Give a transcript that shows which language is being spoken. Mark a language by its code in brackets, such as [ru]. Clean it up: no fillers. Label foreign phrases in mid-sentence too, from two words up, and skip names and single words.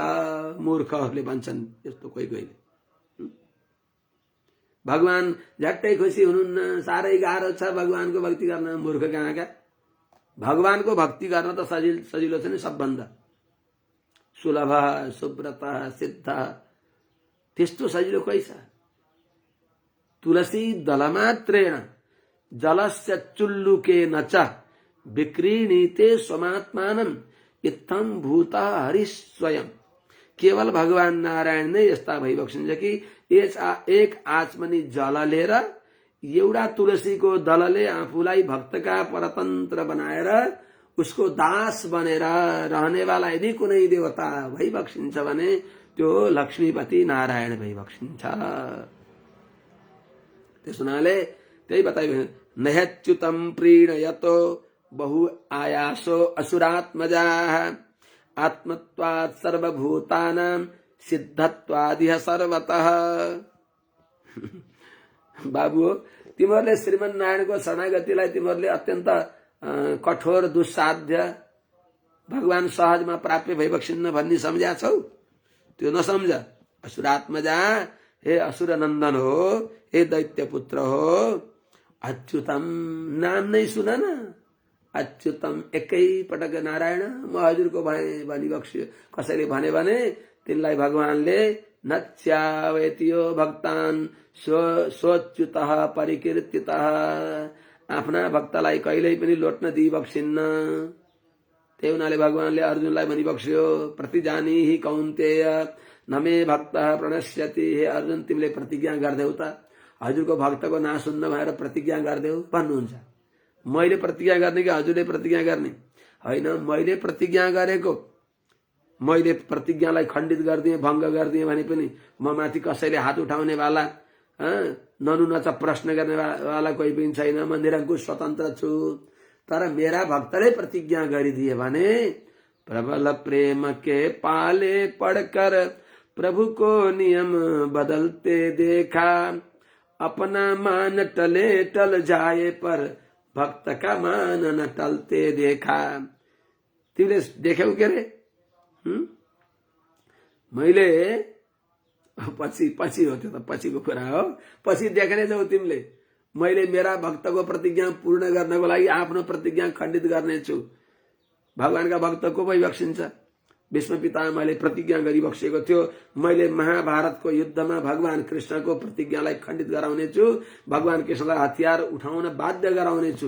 [ne] मूर्खहरूले भन्छन् यस्तो कोही कोहीले। भगवान झट्टै खुसी हुनुहुन्न, साह्रै गाह्रो छ भगवानको भक्ति गर्न। मूर्ख कहाँका। भगवानको भक्ति गर्न त सजिलो छ नि सबभन्दा। सुलभ सुव्रत सिद्ध त्यस्तो सजिलो कोही छ। [sa] तुलसी दलमात्रेण जलस्य चुल्लुकेन च विक्रीणीते स्वमात्मानं इत्थं भूता हरि स्वयं। [ne] केवल भगवान नारायण नै यस्ता भइबक्सिन्छ कि एक आचमनी जल लिएर एउटा तुलसीको दलले आफूलाई भक्तका परतन्त्र बनाएर उसको दास बनेर रहनेवाला यदि कुनै देवता भइबक्सिन्छ भने त्यो लक्ष्मीपति नारायण भइबक्सिन्छ। त्यस हुनाले त्यही बताइयो, [sa] नह्यच्युतं प्रीणयतो बहु आयासो असुरात्मजाः आत्मत्वात् सर्वभूतानां सिद्धत्वादिह सर्वतः। [ne] बाबु हो, तिमीहरूले श्रीमन नारायणको शरणागतिलाई तिमीहरूले अत्यन्त कठोर दुस्साध्य भगवान सहजमा प्राप्य भइबक्सिन्न भन्ने सम्झ्या छौ। त्यो नसम्झ। असुरात्मजा हे असुर नन्दन हो, हे दैत्य पुत्र हो, अच्युतम नाम नै सुन न। अच्युतम एकै पटक नारायण म हजुरको भनिबक्स्यो। कसैले भने तिनलाई भगवानले [sa] नच्यावयतियो भक्तान सोच्युतः परिकीर्तितः। [ne] आफ्ना भक्तलाई कहिल्यै पनि लोट्न दिइबक्सिन्न। त्यही हुनाले भगवानले अर्जुनलाई भनिबक्स्यो, [sa] प्रतिजानीहि कौन्तेय न मे भक्त प्रणश्यति। [ne] हे अर्जुन, तिमीले प्रतिज्ञा गर्देऊ त, हजुरको भक्तको नाश हुन्न भएर प्रतिज्ञा गर्देऊ भन्नुहुन्छ। मैले प्रतिज्ञा गर्ने कि हजुरले प्रतिज्ञा गर्ने? होइन, मैले प्रतिज्ञा गरेको। मैले प्रतिज्ञालाई खण्डित गरिदिएँ, भङ्ग गरिदिएँ भने पनि म माथि कसैले हात उठाउने वाला ननु नच प्रश्न गर्ने वाला कोही पनि छैन। म निरङ्कुश स्वतन्त्र छु। तर मेरा भक्तले प्रतिज्ञा गरिदिए भने [hi] प्रबल प्रेम के पाले पढ़कर प्रभु को नियम बदलते देखा, अपना मान टले टल जाए पर भक्त का मान न टलते देखा। [ne] तिमीले देख्यौ के रे? मैले पछि हो, त्यो त पछिको कुरा हो। पछि देख्ने छौ तिमीले। मैले मेरा भक्तको प्रतिज्ञा पूर्ण गर्नको लागि आफ्नो प्रतिज्ञा खण्डित गर्नेछु। भगवानका भक्त को भइबक्सिन्छ? भीष्म पितामहले प्रतिज्ञा गरिबक्सेको थियो, मैले महाभारतको युद्धमा भगवान कृष्णको प्रतिज्ञालाई खण्डित गराउनेछु, भगवान कृष्णलाई हतियार उठाउन बाध्य गराउनेछु।